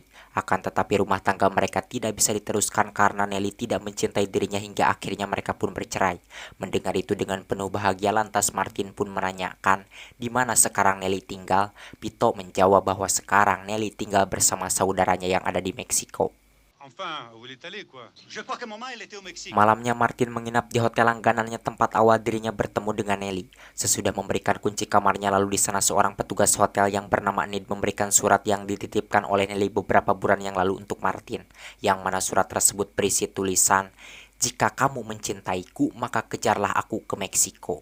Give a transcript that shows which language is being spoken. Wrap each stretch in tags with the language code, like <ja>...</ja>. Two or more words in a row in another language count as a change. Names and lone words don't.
<id>Akan tetapi rumah tangga mereka tidak bisa diteruskan karena Nelly tidak mencintai dirinya hingga akhirnya mereka pun bercerai. Mendengar itu dengan penuh bahagia, lantas Martin pun menanyakan di mana sekarang Nelly tinggal. Pito menjawab bahwa sekarang Nelly tinggal bersama saudaranya yang ada di Meksiko.</id> <fr>Enfin, où elle est allée, quoi? Je crois que maman, elle était au Mexique.</fr> <id>Malamnya Martin menginap di hotel langganannya tempat awal dirinya bertemu dengan Nelly. Sesudah memberikan kunci kamarnya, lalu di sana seorang petugas hotel yang bernama Nid memberikan surat yang dititipkan oleh Nelly beberapa bulan yang lalu untuk Martin, yang mana surat tersebut berisi tulisan, "Jika kamu mencintaiku, maka kejarlah aku ke Meksiko."</id>